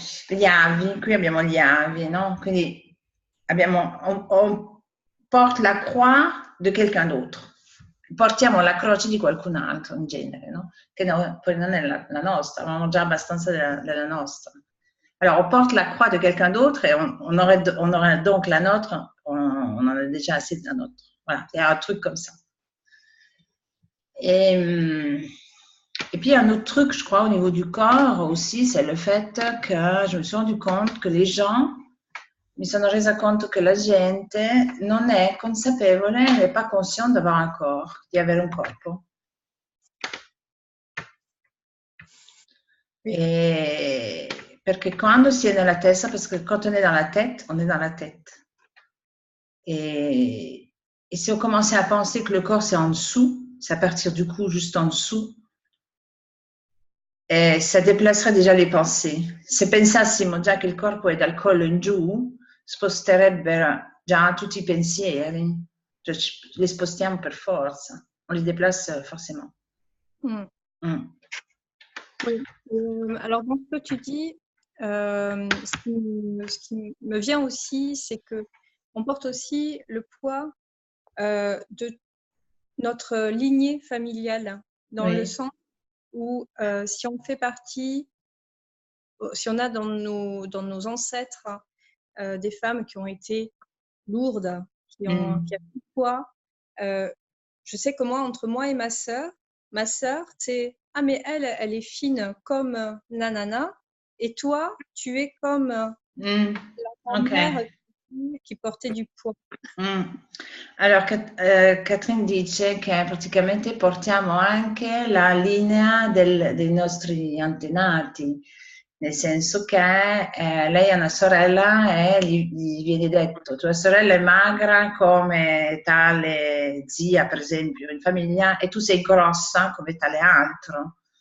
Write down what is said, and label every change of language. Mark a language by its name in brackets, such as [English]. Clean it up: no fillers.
[Italian] Gli avi, qui abbiamo gli avi, no? [French] Quindi on porte la croix de quelqu'un d'autre. [Italian] Portiamo la croce di qualcun altro, in genere, no? Che poi non è la nostra, avevamo già abbastanza della nostra. [French] Alors, on porte la croix de quelqu'un d'autre et on aurait donc la nôtre, on en a déjà assez de la nôtre. Voilà, il y a un truc comme ça. Et puis, un autre truc, je crois, au niveau du corps aussi, c'est le fait que je me suis rendu compte que les gens, [Italian] mi sono resa conto che la gente non è consapevole, [French] n'est pas consciente d'avoir un corps, [Italian] di avere un corpo. [French] Et [Italian] perché quando si è nella testa, [French] parce que quand on est dans la tête, on est dans la tête. Et si on commençait à penser que le corps c'est en dessous, c'est à partir du cou juste en dessous, e ça déplacerait déjà les pensées. [Italian] Se pensassimo già che il corpo è dal collo in giù, sposterebbero già tutti i pensieri. Cioè, li spostiamo per forza, [French] on les déplace forcément. Oui. Alors, dans ce que tu dis, ce qui me vient aussi, c'est qu'on porte aussi le poids de notre lignée familiale, dans le sens où si on fait partie, si on a dans nos ancêtres des femmes qui ont été lourdes, qui ont du poids, je sais que moi, entre moi et ma sœur, c'est « Ah, mais elle est fine comme nanana, et toi, tu es comme la grand-mère qui portait du poids. » [Italian] Allora, Catherine dice che praticamente portiamo anche la linea dei nostri antenati, nel senso che lei ha una sorella e gli viene detto tua sorella è magra come tale zia, per esempio, in famiglia, e tu sei grossa come tale altro.